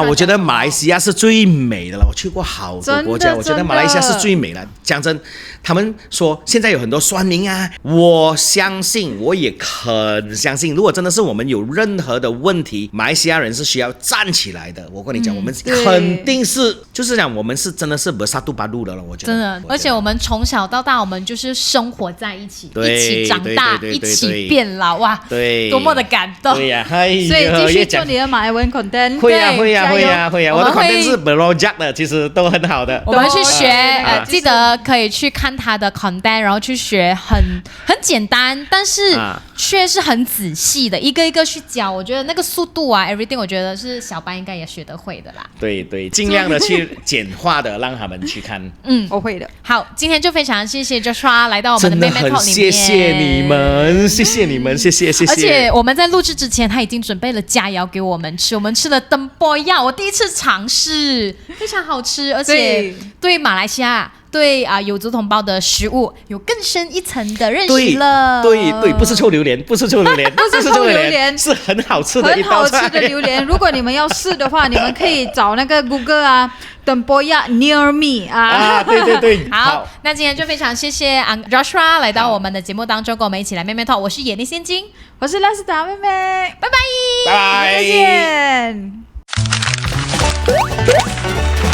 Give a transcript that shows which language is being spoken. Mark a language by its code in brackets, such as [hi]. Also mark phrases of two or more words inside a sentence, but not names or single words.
[zh] 我覺得馬來西亞是最美的了。我去過好多國家，我覺得馬來西亞是最美的。講真，他們說現在有很多酸民啊，我相信，我也很相信，如果真的是我們有任何的問題，馬來西亞人是需要站起來的。我跟你講，我們肯定是，就是講我們是真的是 [ms] bersatu padu [zh] 的了。我覺得真的，而且我們從小到大，我們就是生活在一起，一起長大，一起變老，哇，對，多麼的感動。對呀，所以繼續做你的馬來文 content。會呀，我的 content 是 blog 的，其實都很好的。我們去學，記得可以去看他的 content，然後去學很簡單，但是卻是很仔細的，一個一個去教。我覺得那個速度啊 ，everything， 我覺得是小班應該也學得會的啦。對，盡量的去簡化的讓他們去看。我會的。好，今天就非常謝謝 Joshua 來到我們的妹妹 Talk 裡面，謝謝你們，謝謝。而且我們在錄製之前，他已經準備了佳肴給我們吃，我們吃了燈波鴨，我第一次嘗試，非常好吃，而且對馬來西亞。對啊，有族同胞的食物有更深一層的認識了。對，不是臭榴蓮，不是臭榴蓮，是很好吃的一道菜。很好吃的榴蓮，如果你們要試的話，你們可以找那個 Google 啊，燈波鴨 [en] near me [zh] 啊。對。好，那今天就非常謝謝 Joshua 來到我們的節目當中，跟我們一起來妹妹 Talk。我是眼力仙金，我是拉斯達妹妹，拜拜，再見。